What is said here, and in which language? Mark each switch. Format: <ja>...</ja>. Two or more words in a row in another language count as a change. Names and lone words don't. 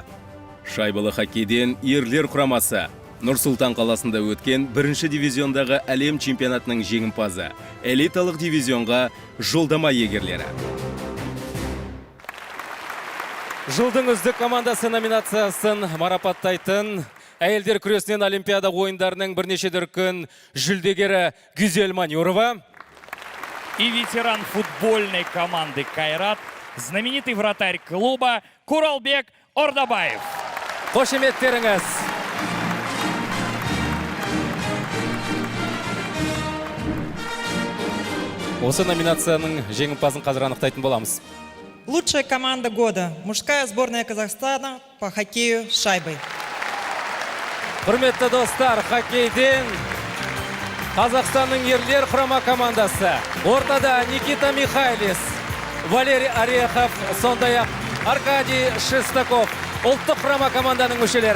<kk>Шайбалы хоккейден ерлер құрамасы Нұр-Сұлтан қаласында өткен бірінші дивизиондағы әлем чемпионатының жеңімпазы, элиталық дивизионға жолдама егерлері. Жылдың үздік командасы номинациясын марапаттайтын әйелдер күресінен Олимпиада ойындарының бірнеше дүркін жүлдегері Гюзель Манюрова</kk> <ru>И ветеран футбольной команды «Кайрат», знаменитый вратарь клуба Куралбек Ордабаев.</ru> <kk>Қошеметтеріңіз. Осы номинацияның жеңімпазын қазір анықтайтын боламыз.</kk> <ru>Лучшая команда года. Мужская сборная Казахстана по хоккею с шайбой.</ru> <kk>Құрметті достар, хоккейден Қазақстанның ерлер құрама командасы. Ортада Никита Михайлис, Валерий Орехов, сондай-ақ Аркадий Шестаков. Ұлттық құрама команданың мүшелері.</kk>